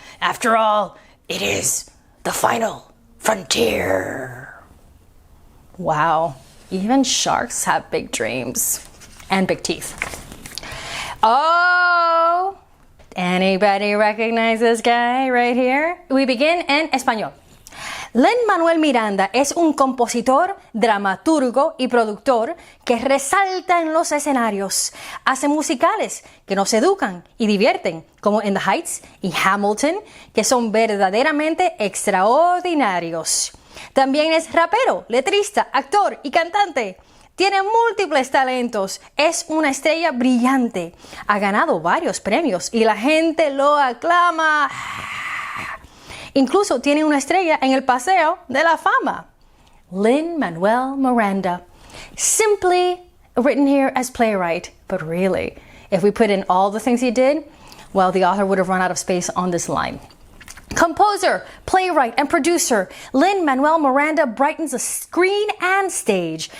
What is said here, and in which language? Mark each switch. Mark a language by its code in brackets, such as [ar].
[en] After all, it is the final frontier. Wow. Even sharks have big dreams and big teeth. Oh, anybody recognize this guy right here? We begin [es] en español. Lin-Manuel Miranda es un compositor, dramaturgo y productor que resalta en los escenarios. Hace musicales que nos educan y divierten, como In the Heights y Hamilton, que son verdaderamente extraordinarios. También es rapero, letrista, actor y cantante. Tiene múltiples talentos. Es una estrella brillante. Ha ganado varios premios y la gente lo aclama. Incluso tiene una estrella en el Paseo de la Fama. Lin-Manuel Miranda. [en] Simply written here as playwright, but really, if we put in all the things he did, well, the author would have run out of space on this line. Composer, playwright, and producer, Lin-Manuel Miranda brightens the screen and stage.